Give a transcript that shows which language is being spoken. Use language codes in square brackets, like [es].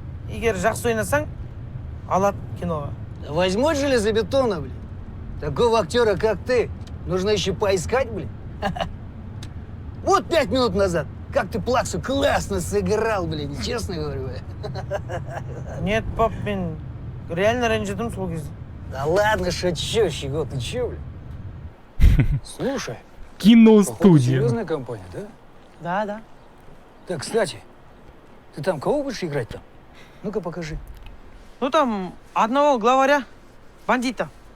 [kk] Егер жақсы ойнасаң, алады киноға. [ru] Да возьмут железобетона, блин. Такого актера, как ты, нужно еще поискать, блин. Вот 5 минут назад, как ты Плаксу классно сыграл, блин, честно говорю. Нет, пап, [kk] мен реально ренжідім сол кезде. [ru] Да ладно, шучу, Щегол, ты че, блин? Слушай, походу, Киностудия. серьезная компания, да? Да. Так, кстати, Ты там кого будешь играть там? Ну-ка покажи. Ну там одного главаря, бандита.